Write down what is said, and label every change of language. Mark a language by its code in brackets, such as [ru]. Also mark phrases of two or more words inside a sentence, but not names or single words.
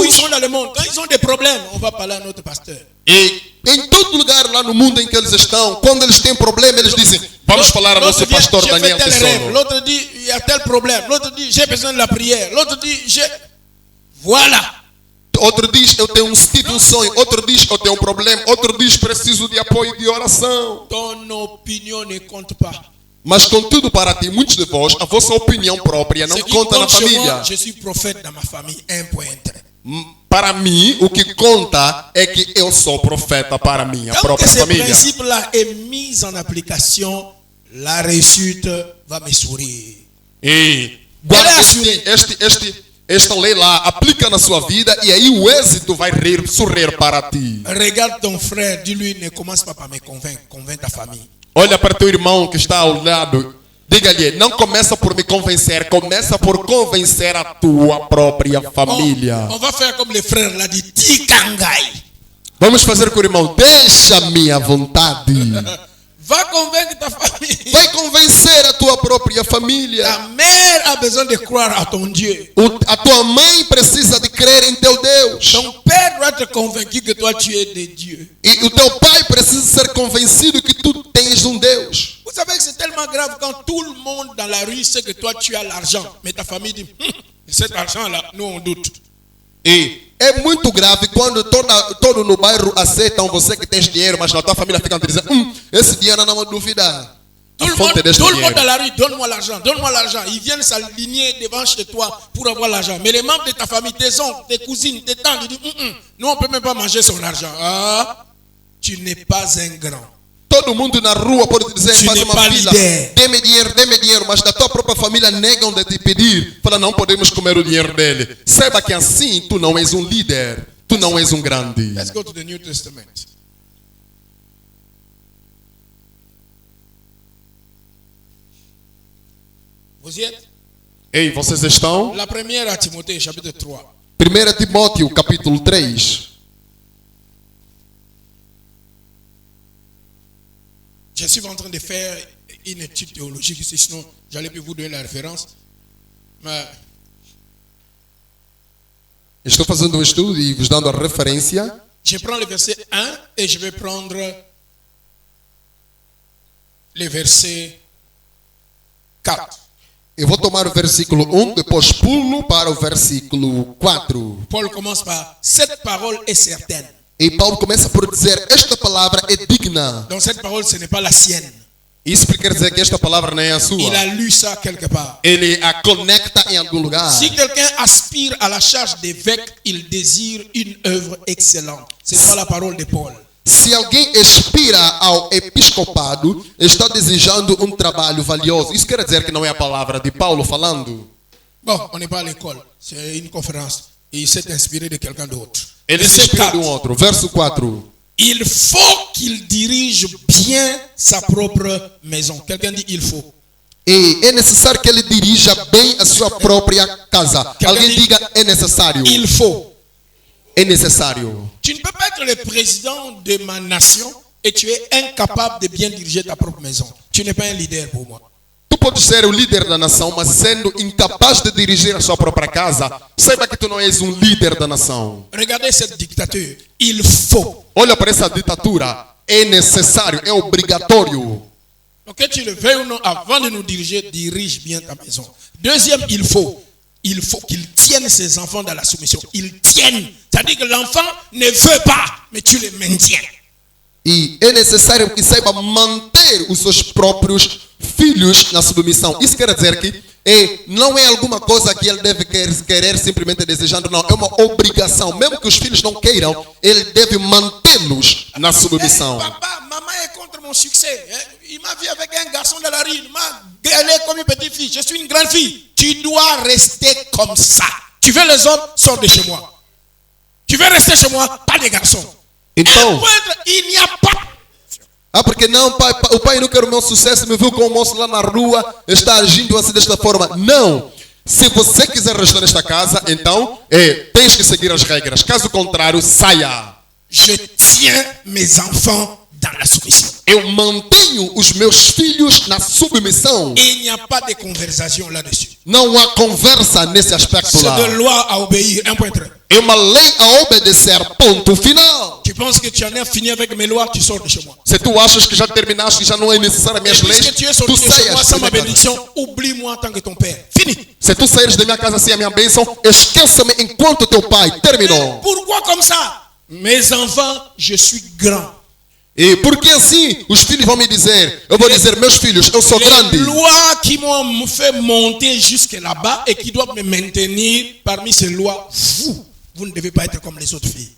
[pt] sobrinhos. [fr] sont dans le monde. Quand ils ont des problèmes, on va parler à notre pasteur. [pt] E em todo lugar lá no mundo em que eles estão, quando eles têm problema, eles dizem: vamos falar ao nosso [fr] L'autre vient, [pt] pastor [fr] j'ai fait Daniel tel rêve. Tesoro. L'autre dit, il y a tel problème. L'autre dit, j'ai besoin de la prière. L'autre dit, Voilà. [pt] Outro diz: eu tive um sonho. Outro diz: eu tenho um problema. Outro diz: preciso de apoio de oração. [fr] Ton opinion ne compte pas. [pt] Mas contudo, para ti, muitos de vós, a vossa opinião própria não [fr] Ce qui [pt] conta na [fr] compte chez moi, [pt] família. [fr] je suis prophète dans ma famille. 1.3. [pt] Para mim, o que conta é que eu sou profeta para minha [fr] Tant que [pt] própria [fr] ce [pt] família. [fr] principe-là est mis en application, la réussite va me sourire. [pt] E guarda esta lei lá, aplica na sua vida e aí o êxito vai sorrir para ti. [fr] Regarde ton frère, dis-lui, ne commence pas par me convaincre, convainc ta famille. [pt] Olha para teu irmão que está ao lado. Diga-lhe: não começa por me convencer, começa por convencer a tua própria família. [fr] On va faire comme les frères l'a dit, Tikangai. [pt] Vamos fazer com o irmão: deixa-me à vontade. [fr] Va convaincre ta famille. [pt] Vai convencer a tua própria família. [fr] Ta mère a besoin de croire à ton Dieu. [pt] A tua mãe precisa de crer em teu Deus. [fr] Ton père doit être convaincu que toi tu es de Dieu. [pt] E o teu pai precisa ser convencido que tu tens um Deus. [fr] Vous savez que c'est tellement grave quand tout le monde dans la rue sait que toi tu as l'argent. Mais ta famille dit, cet argent-là, nous on doute. [pt] E é muito grave quando todo no bairro aceitam você que tens dinheiro, mas na tua família ficam dizendo: esse dinheiro não é dúvida. [fr] Tout le monde dans la rue, donne-moi l'argent, donne-moi l'argent. Ils viennent s'aligner devant chez toi pour avoir l'argent. Mais les membres de ta famille, tes oncles, tes cousines, tes tantes, ils disent, nous on ne peut même pas manger son argent. Ah, tu n'es pas un grand. [pt] Todo mundo na rua pode dizer: [fr] Tu [pt] faz [fr] n'es [pt] uma [fr] pas [pt] fila, líder. dê-me dinheiro, mas da tua própria família negam de te pedir. Fala: não podemos comer o dinheiro dele. Saiba que assim tu não és um líder, tu não és um grande. [en] Let's go to the New Testament. [fr] Vous y êtes? [pt] Ei, vocês estão? [fr] La première à Timothée, chapitre 3. [pt] 1 Timóteo, capítulo 3. [fr] Je suis en train de faire une étude théologique ici, sinon j'allais plus vous donner la référence. Mais [pt] Estou fazendo um estudo e vos dando a referência. [fr] je prends le verset 1 et je vais prendre le verset 4. [pt] Eu vou tomar o versículo 1, depois pulo para o versículo 4. [fr] Paul commence par cette parole est certaine. [pt] E Paulo começa por dizer: esta palavra é digna. [fr] Donc cette parole, ce n'est pas la sienne. [pt] Isso quer dizer que esta palavra não é a sua. [fr] Il a lu ça quelque part. [pt] Ele a conecta em algum lugar. [fr] Si quelqu'un aspire à la charge d'évêque, il désire une œuvre excellente. C'est pas la parole de Paul. [pt] Se alguém aspira ao episcopado, está desejando um trabalho valioso. Isso quer dizer que não é a palavra de Paulo falando. [fr] Bon, on n'est pas à l'école. C'est une conférence. Et il s'est inspiré de quelqu'un d'autre. [pt] Ele se [fr] Verset [pt] inspira de [fr] 4. [pt] outro. Verso 4. [fr] Il faut qu'il dirige bien sa propre maison. Quelqu'un dit il faut. [pt] E é necessário que ele dirija bem a sua própria casa. Alguém diga: é necessário. [fr] Il faut. [pt] É necessário. [fr] Tu ne peux pas être le président de ma nation et tu es incapable de bien diriger ta propre maison. Tu n'es pas un leader pour moi. [pt] Tu podes ser o líder da nação, mas sendo incapaz de dirigir a sua própria casa, saiba que tu não és um líder da nação. [fr] Regardez cette dictature. Il faut. [pt] Olha para essa ditadura. É necessário, é obrigatório. [fr] Donc que tu le veuilles ou non, avant de nous diriger, dirige bien ta maison. Deuxième, il faut qu'il tienne ses enfants dans la soumission. Il tienne. C'est-à-dire que l'enfant ne veut pas, mais tu le maintiens. [pt] E é necessário que saiba manter os seus próprios filhos na submissão. Isso quer dizer que não é alguma coisa que ele deve querer simplesmente desejando, não. É uma obrigação. Mesmo que os filhos não queiram, ele deve mantê-los na submissão. [fr] Papa, maman est contre mon succès. Il m'a vu avec un garçon de la rue. Il m'a gueulé comme une petite fille. Je suis une grande fille. Tu dois rester comme ça. Tu veux les hommes, sors de chez moi. Tu veux rester chez moi, pas de garçons. [pt] Então, [fr] Il n'y a pas. [pt] porque não, pai, o pai não quer o meu sucesso, me viu com o moço lá na rua, está agindo assim desta forma. Não. Se você quiser restar nesta casa, então tens que seguir as regras. Caso contrário, saia. [fr] Je tiens mes enfants dans la soumission. [pt] Eu mantenho os meus filhos na submissão. [fr] Et il n'y a pas de conversation là-dessus. [pt] Não há conversa nesse aspecto [fr] C'est [pt] lá. [fr] de loi à obéir. 1.3. [pt] É uma lei a obedecer. Ponto final. [fr] Tu penses que tu en as fini avec mes lois, tu sors de chez moi. [pt] Se tu achas que já terminaste e já não é necessário minhas [fr] Et [pt] leis, [fr] puisque tu es [pt] tu [fr] sorti de chez moi [pt] saias. [fr] sans ma [pt] da minha casa. [fr] bénédiction, oublie-moi en tant que ton père. Fini. [pt] Se tu saíres da minha casa sem a minha bênção, esqueça-me enquanto teu pai. Terminou. [fr] Pourquoi comme ça? Mes enfants, je suis grand. [pt] E porque assim os filhos vão me dizer, eu vou dizer, meus filhos, eu sou [fr] Les [pt] grande. [fr] lois qui m'ont fait monter jusque là-bas et qui doivent me maintenir parmi ces lois, vous ne devez pas être comme les autres filles.